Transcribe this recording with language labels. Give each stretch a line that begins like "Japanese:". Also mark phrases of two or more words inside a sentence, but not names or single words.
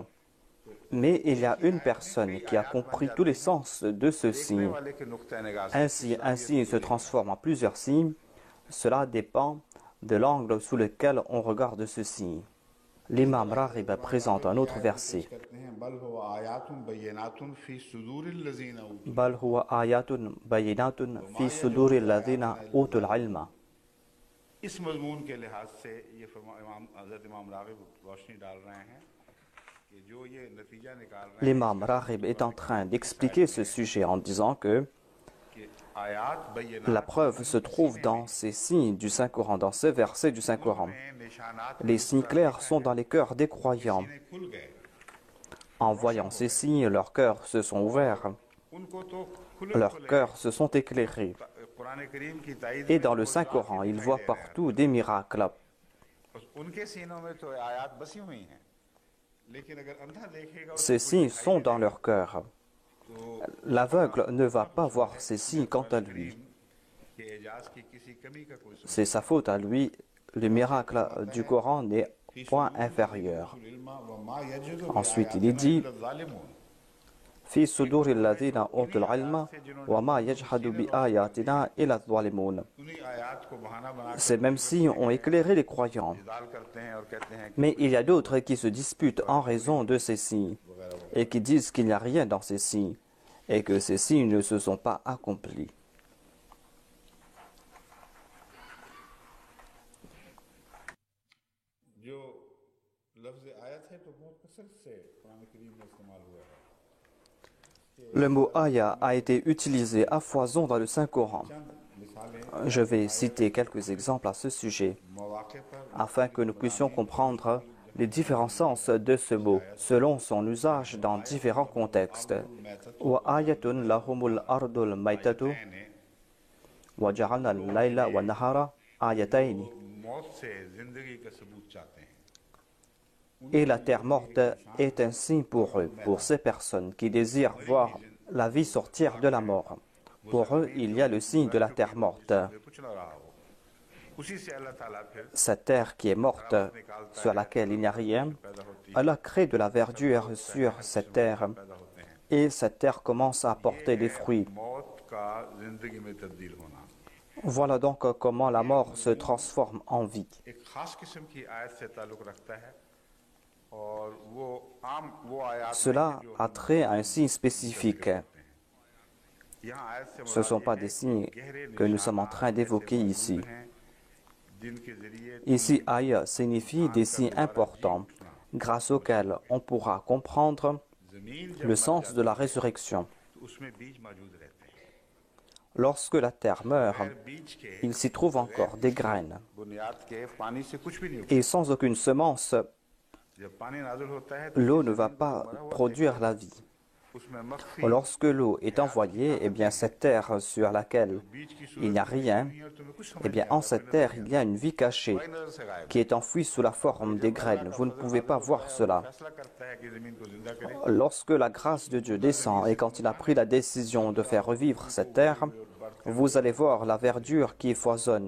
French: Mais il y a une personne qui a compris tous les sens de ce signe. Ainsi, un signe se transforme en plusieurs signes. Cela dépend de l'angle sous lequel on regarde ce signe. L'imam Raghib présente un autre verset.
Arabic: بل هو آيات بينات في صدور الذين أوتوا العلم.
Urdu: اس مضمون کے لحاظ سے یہ حضرت امام راغب روشنی ڈال رہے ہیں کہ جو یہ نتیجہ نکال رہے ہیں
French: L'imam Raghib est en train d'expliquer ce sujet en disant que
Urdu: کہ آیات
French: la
Urdu: बय्यनात
French: preuve se trouve dans ces signes du Saint-Coran, dans ces versets du Saint-Coran.
Urdu: میں نشانات
French: Les signes clairs sont dans les cœurs des croyants.
Urdu: نے کھل گئے
French: En voyant ces signes, leurs cœurs se sont ouverts,
Urdu: ان کو تو کھلے
French: leurs cœurs se sont éclairés.
Urdu: قرآن کریم کی تائید
French: Et dans le Saint-Coran, ils voient partout des miracles.
Urdu: ان کے سینوں میں تو آیات بسی ہوئی ہیں لیکن اگر اندھا دیکھے گا
French: Ces signes sont dans leur cœur. L'aveugle ne va pas voir ces signes quant à lui.
Urdu: کہ اعجاز کی کسی کمی کا کوئی
French: C'est sa faute à lui. Le miracle du Coran n'est point inférieur. Ensuite, il est dit
Arabic: في صدور الذين أوتوا العلم وما يجحد بآياتنا إلا الظالمون.
Urdu: انہیں آیات کو بہانہ بنا
French: Ces mêmes signes ont éclairé les croyants.
Urdu: دال کرتے ہیں اور کہتے ہیں
French: Mais il y a d'autres qui se disputent en raison de ces signes et qui disent qu'il n'y a rien dans ces signes et que ces signes ne se sont pas accomplis.
Urdu: جو لفظ آیت ہے تو بہت کثرت سے قرآن کریم میں استعمال ہوا ہے
French: Le mot aya a été utilisé à foison dans le Saint-Coran.
Urdu: मिसालें
French: Je vais citer quelques exemples à ce sujet
Urdu: موقع پر
French: afin que nous puissions comprendre les différents sens de ce mot selon son usage dans différents contextes.
Arabic: وآية لهم الأرض الميتة وجعلنا الليل والنهار آيتين.
Urdu: موت سے زندگی کا ثبوت چاہتے ہیں
French: Et la terre morte est un signe pour eux, pour ces personnes qui désirent voir la vie sortir de la mort. Pour eux, il y a le signe de la terre morte.
Urdu: کچھ نہ رہا ہو اسی سے اللہ تعالیٰ پھر
French: Cette terre qui est morte, sur laquelle il n'y a rien, Allah crée de la verdure sur cette terre
Urdu: پیدا ہوتے ہیں
French: et cette terre commence à porter des fruits.
Urdu: موت کا زندگی میں تبدیل ہونا
French: Voilà donc comment la mort se transforme en vie.
Urdu: ایک خاص قسم کی آیت سے تعلق رکھتا ہے اور وہ آیت
French: Cela a trait à un signe spécifique.
Urdu: یہاں آیت سے
French: Ce ne sont pas des signes que nous sommes en train d'évoquer ici.
Urdu: جن کے ذریعے
French: Ici, aya signifie des signes importants, grâce auxquels on pourra comprendre
Urdu: जमीन
French: le sens de la résurrection.
Urdu: تو اس میں بیج موجود رہتے ہیں
French: Lorsque la terre meurt,
Urdu: بیج کے
French: il s'y trouve encore des graines.
Urdu: بنیاد کے پانی سے کچھ بھی نہیں ہوتا
French: Et sans aucune semence,
Urdu: جب پانی نازل ہوتا ہے تو
French: l'eau ne va pas produire la vie.
Urdu: اس میں مخفی
French: Lorsque l'eau est envoyée, eh bien cette terre sur laquelle
Urdu: بیج کی
French: il n'y a rien,
Urdu: اور تمہیں کچھ
French: eh bien en cette terre il y a une vie cachée
Urdu: نظر سے غائب
French: qui est enfouie sous la forme des graines. Vous ne pouvez pas voir cela.
Urdu: فیصلہ کرتا ہے کہ زمین کو زندہ کرے
French: Lorsque la grâce de Dieu descend et quand il a pris la décision de faire revivre cette terre, vous allez voir la verdure qui foisonne.